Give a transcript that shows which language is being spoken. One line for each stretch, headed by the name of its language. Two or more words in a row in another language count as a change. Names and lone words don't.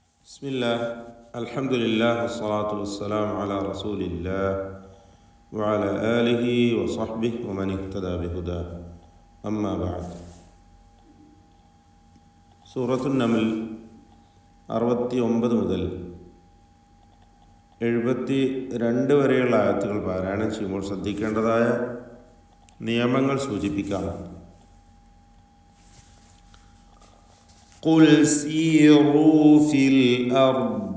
Arabic: بسم الله الحمد لله والصلاة والسلام على رسول الله وعلى آله وصحبه ومن اهتدى بهداه أما بعد
Malayalam: സൂറത്തു നംൽ 69 മുതൽ 72 വരെയുള്ള ആയത്തുകൾ പാരായണം ചെയ്യുമ്പോൾ ശ്രദ്ധിക്കേണ്ടതായ നിയമങ്ങൾ സൂചിപ്പിക്കാം.
Arabic: قل سيروا في الأرض.